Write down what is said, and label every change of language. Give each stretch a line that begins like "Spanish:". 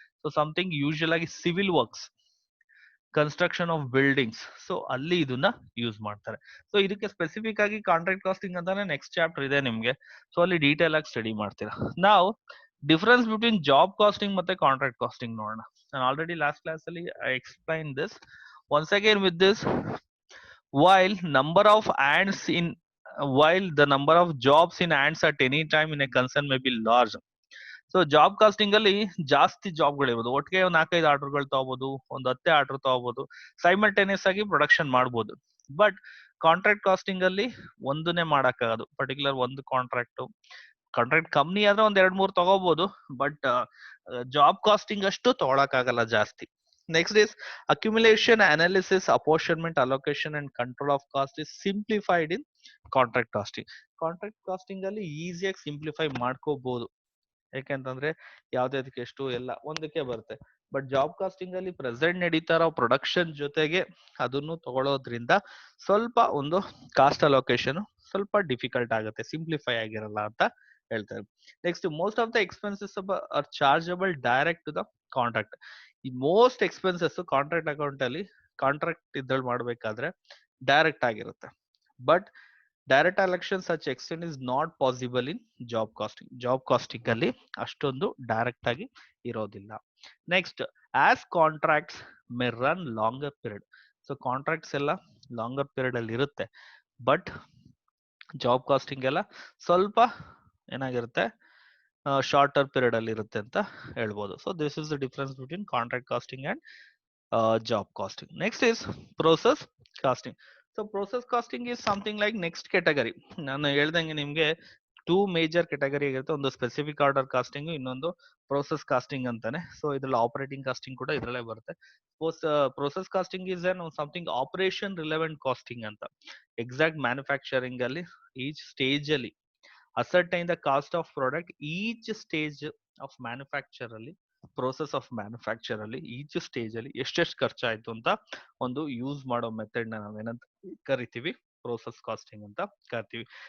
Kannada: So something usual ಆಗಿ civil works, construction of buildings, so ಅಲ್ಲಿ ಇದನ್ನ ಯೂಸ್ ಮಾಡ್ತಾರೆ. ಸೊ ಇದಕ್ಕೆ ಸ್ಪೆಸಿಫಿಕ್ ಆಗಿ ಕಾಂಟ್ರಾಕ್ಟ್ ಕಾಸ್ಟಿಂಗ್ ಅಂತಾನೆ ನೆಕ್ಸ್ಟ್ ಚಾಪ್ಟರ್ ಇದೆ ನಿಮ್ಗೆ. ಸೊ ಅಲ್ಲಿ ಡೀಟೇಲ್ ಆಗಿ ಸ್ಟಡಿ ಮಾಡ್ತೀರಾ. ನಾವು ಡಿಫರೆನ್ಸ್ ಬಿಟ್ವೀನ್ ಜಾಬ್ ಕಾಸ್ಟಿಂಗ್ ಮತ್ತೆ ಕಾಂಟ್ರಾಕ್ಟ್ ಕಾಸ್ಟಿಂಗ್ ನೋಡೋಣ.
English: ನಾನು already last class ಅಲ್ಲಿ I explain this. Once again with this, while number of ants in while the number of jobs in ants at any time in a concern may be large.
Kannada: So job casting ಅಲ್ಲಿ ಜಾಸ್ತಿ ಜಾಬ್ಗಳಿರ್ಬೋದು, ಒಟ್ಟಿಗೆ ಒಂದು 4-5 ಆರ್ಡರ್ಗಳು ತಗೋಬಹುದು, ಒಂದು 10 order ತಗೋಬಹುದು, simultaneous ಆಗಿ production ಮಾಡಬಹುದು. But contract casting ಅಲ್ಲಿ ಒಂದನ್ನೇ ಮಾಡಕ್ಕಾಗೋದು, ಪರ್ಟಿಕ್ಯುಲರ್ ಒಂದು ಕಾಂಟ್ರಾಕ್ಟ್ ಕಂಪ್ನಿ ಆದ್ರೆ ಒಂದ್ 2-3 ತಗೋಬಹುದು, ಬಟ್ ಜಾಬ್ ಕಾಸ್ಟಿಂಗ್ ಅಷ್ಟು ತಗೊಳಕ್ಕಾಗಲ್ಲ ಜಾಸ್ತಿ.
English: Next is accumulation, analysis, apportionment, allocation and control of cost is simplified in contract costing.
Kannada: Contract casting ಅಲ್ಲಿ ಈಸಿಯಾಗಿ ಸಿಂಪ್ಲಿಫೈ ಮಾಡ್ಕೋಬಹುದು, ಯಾಕೆಂತಂದ್ರೆ ಯಾವ್ದಕ್ಕೆ ಎಷ್ಟು ಎಲ್ಲ ಒಂದಕ್ಕೆ ಬರುತ್ತೆ. ಬಟ್ ಜಾಬ್ ಕಾಸ್ಟಿಂಗ್ ಅಲ್ಲಿ ಪ್ರೆಸೆಂಟ್ ನಡೀತಾ ಇರೋ ಪ್ರೊಡಕ್ಷನ್ ಜೊತೆಗೆ ಅದನ್ನು ತಗೊಳ್ಳೋದ್ರಿಂದ ಸ್ವಲ್ಪ ಒಂದು ಕಾಸ್ಟ್ ಅಲೋಕೇಶನ್ ಸ್ವಲ್ಪ ಡಿಫಿಕಲ್ಟ್ ಆಗುತ್ತೆ, ಸಿಂಪ್ಲಿಫೈ ಆಗಿರಲ್ಲ ಅಂತ ಹೇಳ್ತಾರೆ.
English: Next, most of the expenses are chargeable direct to the contract.
Kannada: ಈ ಮೋಸ್ಟ್ ಎಕ್ಸ್ಪೆನ್ಸಸ್ ಕಾಂಟ್ರಾಕ್ಟ್ ಅಕೌಂಟ್ ಅಲ್ಲಿ, ಕಾಂಟ್ರಾಕ್ಟ್ ಇದ್ರಲ್ಲಿ ಮಾಡ್ಬೇಕಾದ್ರೆ ಡೈರೆಕ್ಟ್ ಆಗಿರುತ್ತೆ.
English: But direct allocation such extent is not possible in job costing.
Kannada: Job casting ಅಲ್ಲಿ ಅಷ್ಟೊಂದು ಡೈರೆಕ್ಟ್ ಆಗಿ ಇರೋದಿಲ್ಲ.
English: Next, as contracts may run longer period.
Kannada: So contracts ಎಲ್ಲ ಲಾಂಗರ್ ಪೀರಿಯಡ್ ಅಲ್ಲಿ ಇರುತ್ತೆ, ಬಟ್ ಜಾಬ್ ಕಾಸ್ಟಿಂಗ್ ಎಲ್ಲ ಸ್ವಲ್ಪ ಏನಾಗಿರುತ್ತೆ,
English: shorter period
Kannada: ಅಲ್ಲಿ ಇರುತ್ತೆ ಅಂತ ಹೇಳ್ಬೋದು.
English: So this is the difference between contract costing and job costing. Next is process costing. So process costing is something like next category.
Kannada: ನಾನು ಹೇಳ್ದಂಗೆ ನಿಮ್ಗೆ ಟೂ ಮೇಜರ್ ಕೆಟಗರಿ ಆಗಿರುತ್ತೆ, ಒಂದು ಸ್ಪೆಸಿಫಿಕ್ ಆರ್ಡರ್ ಕಾಸ್ಟಿಂಗ್, ಇನ್ನೊಂದು ಪ್ರೋಸೆಸ್ ಕಾಸ್ಟಿಂಗ್ ಅಂತಾನೆ. So ಇದ್ರಲ್ಲಿ operating casting ಕೂಡ ಇದ್ರಲ್ಲೇ ಬರುತ್ತೆ.
English: process costing is an something operation relevant costing
Kannada: ಅಂತ. ಎಕ್ಸಾಕ್ಟ್ ಮ್ಯಾನುಫ್ಯಾಕ್ಚರಿಂಗ್ ಅಲ್ಲಿ ಈಚ್ ಸ್ಟೇಜ್ ಅಲ್ಲಿ
English: ascertain the cost of product each stage of manufacture
Kannada: ಅಲ್ಲಿ, ಪ್ರೋಸೆಸ್ ಆಫ್ ಮ್ಯಾನುಫ್ಯಾಕ್ಚರ್ ಅಲ್ಲಿ ಈಚ್ ಸ್ಟೇಜ್ ಅಲ್ಲಿ ಎಷ್ಟೆಷ್ಟು ಖರ್ಚಾಯ್ತು ಅಂತ ಒಂದು ಯೂಸ್ ಮಾಡೋ ಮೆಥಡ್ ನ ನಾವೇನಂತ ಕರಿತೀವಿ, ಪ್ರೋಸೆಸ್ ಕಾಸ್ಟಿಂಗ್ ಅಂತ ಕರಿತೀವಿ.